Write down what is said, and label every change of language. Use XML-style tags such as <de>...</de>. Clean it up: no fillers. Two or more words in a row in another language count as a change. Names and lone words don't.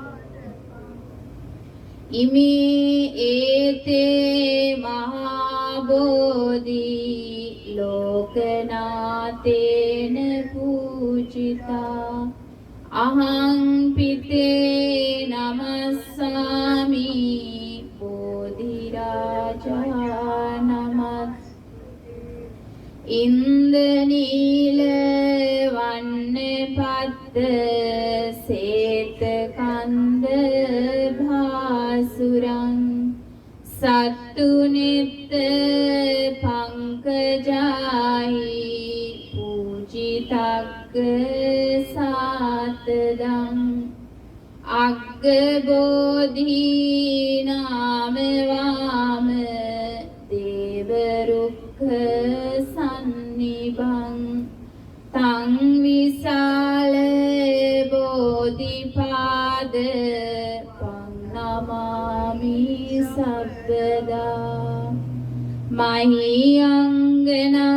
<pi>ඉමේ ඒතේ මහා බෝධි ලෝකනාතේන පූජිතා අහං පිතේ නමස්සාමි බෝධි රාජා නමස් ඉන්දනීල වන්න පද්ද සේත කන්ද භාසුරං සත්තු නිත්ත පංකජාහි පූජිතග්ග සාතදං අග්ග බෝධි නාම වාම දේව රුක්ඛ සන්නිභං තං විසාල බෝධිපාද නමාමි සබ්බදා මහියංගනං</pi>